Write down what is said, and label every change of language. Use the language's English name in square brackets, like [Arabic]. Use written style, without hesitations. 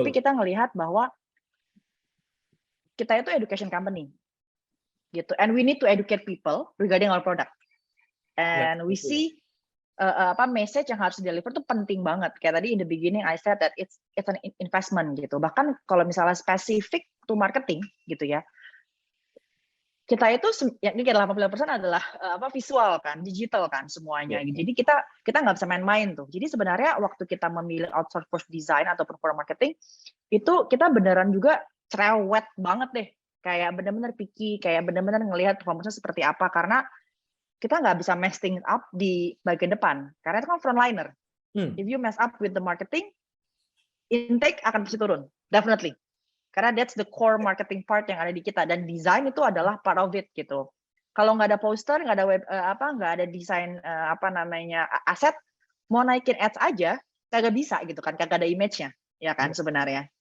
[English] Tapi kita ngelihat bahwa kita itu education company gitu, and we need to educate people regarding our product, and we see message yang harus deliver tuh penting banget. Kayak tadi in the beginning I said that it's an investment gitu. [Indonesian] Bahkan kalau misalnya spesifik to marketing gitu ya, kita itu ini kayak 80% adalah visual kan, digital kan semuanya. Jadi kita nggak bisa main-main tuh. Jadi sebenarnya waktu kita memilih outsource for design ataupun for marketing, itu kita beneran juga cerewet banget deh. Kayak bener-bener picky, kayak bener-bener ngelihat performance seperti apa. Karena kita nggak bisa mess things up di bagian depan karena itu kan frontliner. Hmm. [English] If you mess up with the marketing, intake akan pasti turun, definitely. [Indonesian] Karena that's the core marketing part yang ada di kita, dan desain itu adalah part of it gitu. Kalau nggak ada poster, nggak ada web nggak ada desain aset, mau naikin ads aja kagak bisa gitu kan, kagak ada image-nya, ya kan sebenarnya.